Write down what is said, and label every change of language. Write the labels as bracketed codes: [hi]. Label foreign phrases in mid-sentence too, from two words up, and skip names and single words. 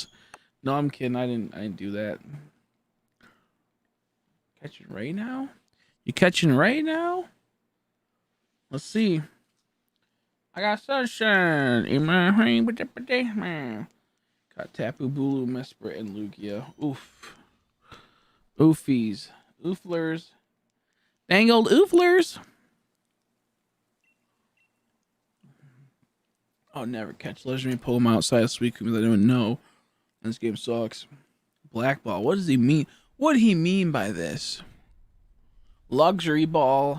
[en] No, I'm kidding. I didn't do that. Catching right now? You catching right now? Let's see. I got sunshine in my brain. Got Tapu Bulu, Mesprit, and Lugia. Oof. Oofies. Ooflers. Dang old ooflers. I'll never catch legendary Pokemon outside of Suicune because I don't know. This game sucks. Black Ball. What does he mean? What did he mean by this? Luxury Ball.